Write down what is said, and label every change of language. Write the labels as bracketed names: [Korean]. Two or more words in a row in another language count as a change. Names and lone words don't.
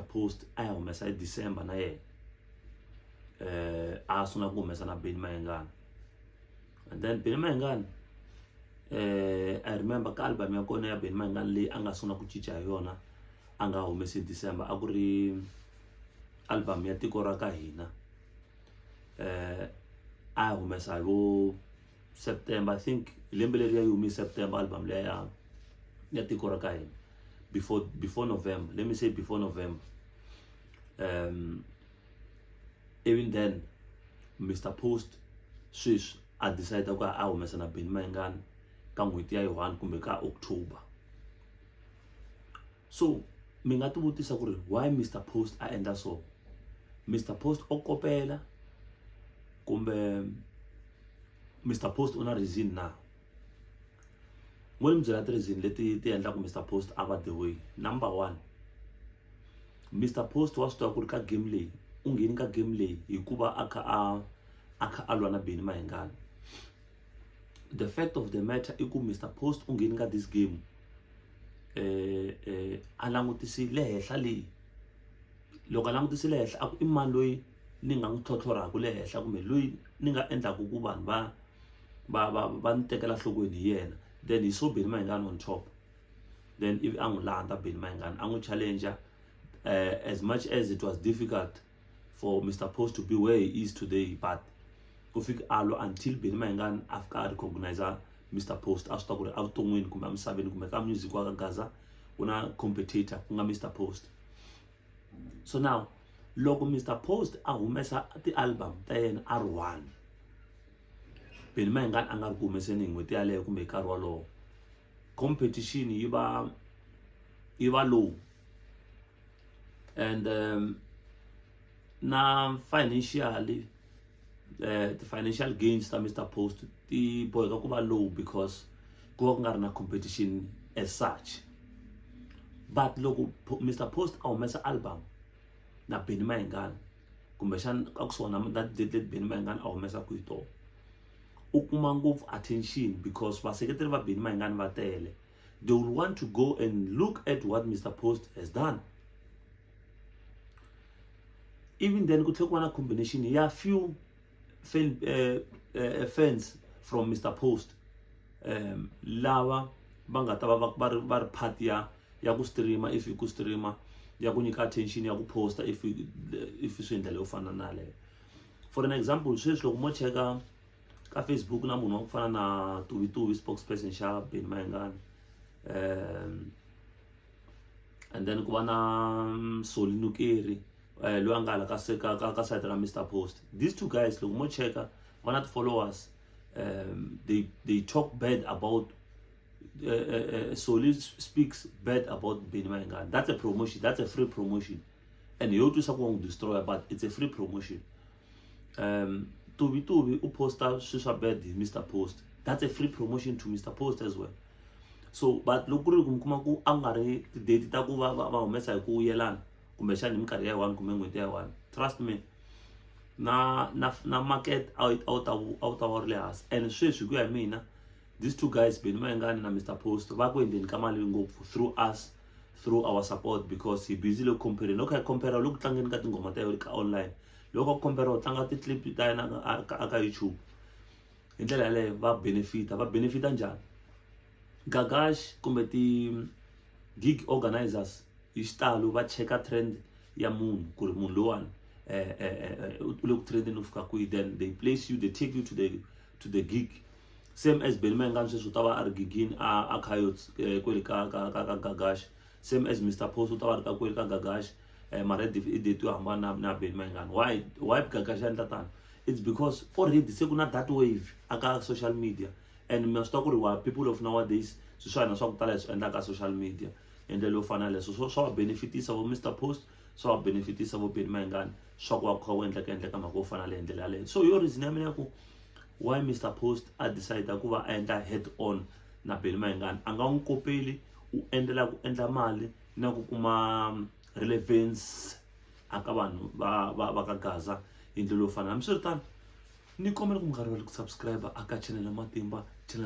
[Tsonga] Post a ya humesa hi December na yena a sungula ku humesa na Benny Mayengani, [English] and then [Tsonga] Benny Mayengani I remember ka album ya kona ya Benny Mayengani leyi a nga sungula ku cinca hi yona a nga humesi December a ku ri album ya Tiko Ra Ka Hina. I humesa hi September, [English] I think [Tsonga] lembe leri ya humi September album leya ya Tiko Ra Ka Hina [English] before November, let me say before November. Even then Mr. [Tsonga] Post sweswi a decide ku a humesa na Benny Mayengani ka n'hweti ya yi-1 kumbe ka October. So mi nga ti vutisa ku ri why Mr. Post a endla so. Mr. Post o kopela kumbe Mr. Post una reason na? Mo ni byela ti reason leti ti endla ku Mr. [English] Post [Tsonga] a va [English] the way. Number 1, Mr. [Tsonga] Post wa swi tiva ku ri ka game leyi u ngheni ka game leyi hikuva a kha a lwa na Benny Mayengani. [English] The fact of the matter [Tsonga] i ku [English] Mr. [Tsonga] Post u ngheni ka [English] this game [Tsonga] a langutisile henhla leyi. Loko a langutisile henhla a ku i mani loyi ni nga n'wi tlhotlhoraka le henhla kumbe loyi ni nga endlaku ku vanhu va ni tekela nhlokweni hi yena. [English] Then he saw Benny Mayengani on top, then if [Tsonga] a n'wi landza [English] Benny Mayengani [Tsonga] a n'wi challenger. [English] As much as it was difficult for Mr. Post to be where he is today, but [Tsonga] ku fika alo [English] until Benny Mayengani [Tsonga] a fika a recognize [English] Mr. [Tsonga] Post a swi tiva ku ri evuton'wini kumbe emisaveni kumbe ka music wa ka Gaza ku na competitor ku nga Mr. [English] Post. So now loko Mr. [Tsonga] Post a humesa ti-album ta yena a ri 1, Benny Mayengani a nga ri ku humeseni hi n'hweti yaleyo kumbe hi nkarhi walowo, competition yi va low, and na [English] financially the financial gains [Tsonga] ta Mr. Post ti boheka ku va low because ku va ku nga ri na competition [English] as such. [Tsonga] But loko Mr. Post a humesa album na Benny Mayengani kumbexana ka kusona [English] that date [Tsonga] Benny Mayengani a humesa ku hi tona, u kuma ngopfu attention because vaseketeri va Benny Mayengani va tele. [English] They will want to go and look at what Mr. [Tsonga] Post [English] has done. Even then [Tsonga] ku tlhela ku va na combination ya [English] few fans from [Tsonga] Mr. Post lava va nga ta va ri part ya ku streama, if ku streama, ya ku nyika attention ya ku posta if swi endla leyo fana na leyo. [English] For an example, [Tsonga] sweswi loko mo cheka ka Facebook na munhu wa ku fana na Tuvituvi, spokesperson xa Benny Mayengani, and then ku va na Soli Nukeri loyi a nga hala ka site ra Mr. [English] Post. These two guys [Tsonga] loko mo cheka va na ti-followers, [English] they talk bad about Soli speaks bad about Benny Mayengani. That's a promotion, that's a free promotion, and you [Tsonga] twisa ku n'wi destroy, [English] but it's a free promotion. [Tsonga] Tuvituvi u posta swiswa bad hi Mr. Post, [English] that's a free promotion to Mr. Post as well. [Tsonga] So but loko ku ri ku mi kuma ku a nga ri ti-date ta ku va humesa hi ku yelana kumbexana hi minkarhi ya 1 kumbe n'hweti ya 1, [English] trust me [Tsonga] na market a wu ta va ri le hansi. And sweswi ku ya hi mina [English] these two guys [Tsonga] Benny Mayengani na Mr. Post va ku endleni ka mali ngopfu [English] through us, through our support, because he busy [Tsonga] lo compare loko hi compare loko tlangeni ka tingoma ta yona ka online loko va komberiwa u tlanga ti-clip ta yena aka YouTube hi ndlela yaleyo va benefita njhani Gagash kumbe ti-gig organizers hi xitalo va cheka trend ya munhu ku ri munhu lowani u le ku trendeni u fika kwihi, [English] then they place you, they take you to the gig, same as Benny Mayengani [Tsonga] sweswi u ta va a ri gigini a Coyotes kwele ka Gagash, [English] same as [Tsonga] Mr Post u ta va ri ka kwele ka Gagash mara i date yo hambana na Benny Mayengani. Why Gagash a endla tano? [English] It's because already [Tsonga] se ku na [English] that wave [Tsonga] aka [English] social media, [Tsonga] and mi swi tiva ku ri wa [English] people of nowadays [Tsonga] swilo swa hina swa ku tala hi swi endla ka [English] social media [Tsonga] hi ndlela yo fana leswo swa va benefitisa vo Mr Post, swa va benefitisa vo Benny Mayengani swa ku va kha wu endleka mhaka yo fana leyi hi ndlela yaleyo. So yo reason ya mina ya ku why Mr Post a decide ku va a endla [English] head on [Tsonga] na Benny Mayengani, a nga n'wi kopeli u endlela ku endla mali na ku kuma relevance aka vanhu va ka Gaza hi ndlela yo fana. Hambiswiritano ni kombela ku mi nga rivali ku subscribe aka channel ya Matimba channel